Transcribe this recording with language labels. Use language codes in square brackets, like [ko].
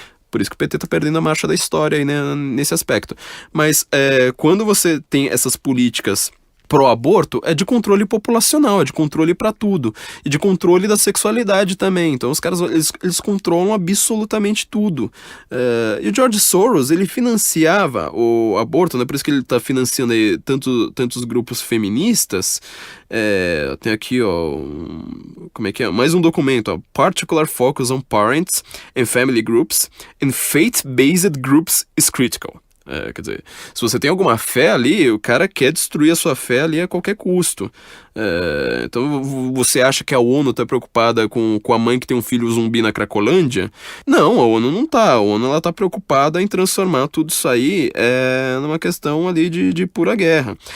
[pt] Por isso que o PT tá perdendo a marcha da história aí, né, nesse aspecto. Mas quando você tem essas políticas pró-aborto, é de controle populacional, é de controle pra tudo. E de controle da sexualidade também. Então os caras, eles controlam absolutamente tudo. E o George Soros, ele financiava o aborto, né? Por isso que ele tá financiando aí tantos grupos feministas. Tem aqui, ó, como é que é? Mais um documento, ó. [en] Particular focus on parents and family groups and faith-based groups is critical. [pt] Quer dizer, se você tem alguma fé ali, o cara quer destruir a sua fé ali a qualquer custo. Então você acha que a ONU tá preocupada com a mãe que tem um filho zumbi na Cracolândia? Não, a ONU não tá. A ONU ela tá preocupada em transformar tudo isso aí numa questão ali de pura guerra.